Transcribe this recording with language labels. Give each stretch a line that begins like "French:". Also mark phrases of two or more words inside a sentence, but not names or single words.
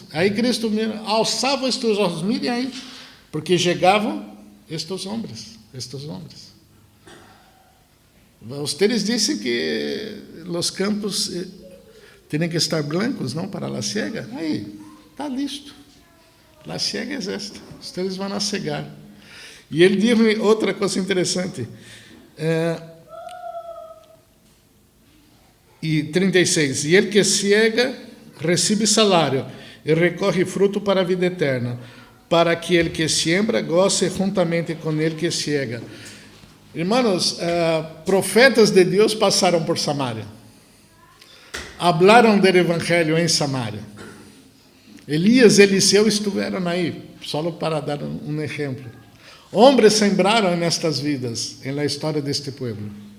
Portuguese: Aí Cristo alçava estes olhos, mirem aí, porque chegavam estes homens. Ustedes dizem que os campos têm que estar blancos, não, para a siega. Aí, está listo. A siega é esta. Ustedes vão a cegar. E ele diz outra coisa interessante. E 36. E ele que ciega recebe salário e recorre fruto para a vida eterna, para que ele que siembra goce juntamente com ele que ciega. Irmãos, profetas de Deus passaram por Samaria. Hablaram do evangelho em Samaria. Elias e Eliseu estiveram aí, só para dar um exemplo. Homens sembraram nestas vidas, na história deste povo.